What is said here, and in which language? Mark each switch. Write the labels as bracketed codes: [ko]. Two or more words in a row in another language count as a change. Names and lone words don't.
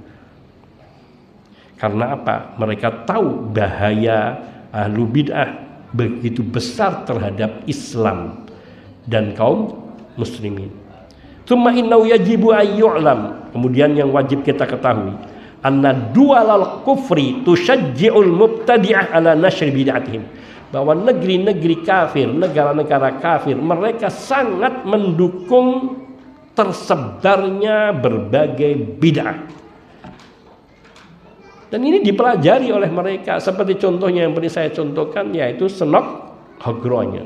[id] Karena apa? Mereka tahu bahaya [ar] أهل البدعة. [id] begitu besar terhadap Islam dan kaum muslimin. [ar] ثم إنه يجب أن يعلم, [id] kemudian yang wajib kita ketahui, [ar] أن دول الكفر تشجع المبتدعة على نشر بدعتهم, [id] bahwa negeri-negeri kafir, negara-negara kafir, mereka sangat mendukung tersebarnya berbagai bid'ah. Dan ini dipelajari oleh mereka, seperti contohnya yang pernah saya contohkan, yaitu Senok Hogronya.